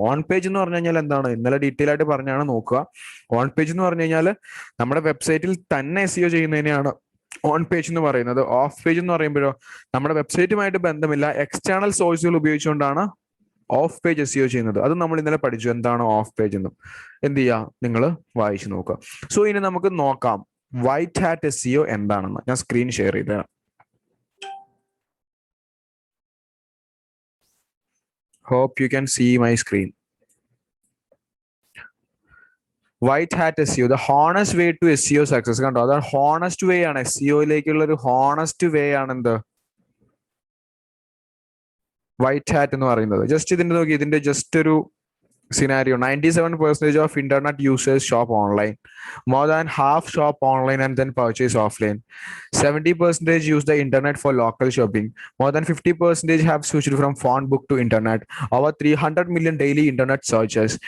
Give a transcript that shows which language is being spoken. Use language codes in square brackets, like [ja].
[ml] On page എന്ന് പറഞ്ഞു കഴിഞ്ഞാൽ എന്താണ്, ഇന്നലെ ഡീറ്റെയിൽ ആയിട്ട് പറഞ്ഞാണ്, നോക്കുക. ഓൺ പേജ് എന്ന് പറഞ്ഞു കഴിഞ്ഞാൽ നമ്മുടെ വെബ്സൈറ്റിൽ തന്നെ SEO ചെയ്യുന്നതിനെയാണ് ഓൺ പേജ് എന്ന് പറയുന്നത്. ഓഫ് പേജ് എന്ന് പറയുമ്പോഴോ നമ്മുടെ വെബ്സൈറ്റുമായിട്ട് ബന്ധമില്ല, എക്സ്റ്റേണൽ സോഴ്സുകൾ ഉപയോഗിച്ചുകൊണ്ടാണ് ഓഫ് പേജ് SEO ചെയ്യുന്നത്. അത് നമ്മൾ ഇന്നലെ പഠിച്ചു എന്താണ് ഓഫ് പേജ് എന്നും. എന്ത് ചെയ്യാ, നിങ്ങൾ വായിച്ചു നോക്കുക. സോ ഇനി നമുക്ക് നോക്കാം വൈറ്റ് ഹാറ്റ് SEO എന്താണെന്ന്. ഞാൻ സ്ക്രീൻ ഷെയർ ചെയ്ത [en] hope you can see my screen. White hat SEO, the honest way to SEO success. [ml] കണ്ടോ, അതാണ് ഹോണസ്റ്റ് വേ ആണ്, SEOയിലേക്കുള്ള ഒരു ഹോണസ്റ്റ് വേ ആണ് എന്ത്, വൈറ്റ് ഹാറ്റ് എന്ന് പറയുന്നത്. ജസ്റ്റ് ഇതിന്റെ നോക്കി, ഇതിന്റെ ജസ്റ്റ് ഒരു scenario: [en] 97% of internet users shop online. More than half shop online and then purchase offline. 70% use the internet for local shopping. More than 50% have switched from phone book to internet. Over 300 million daily internet searches.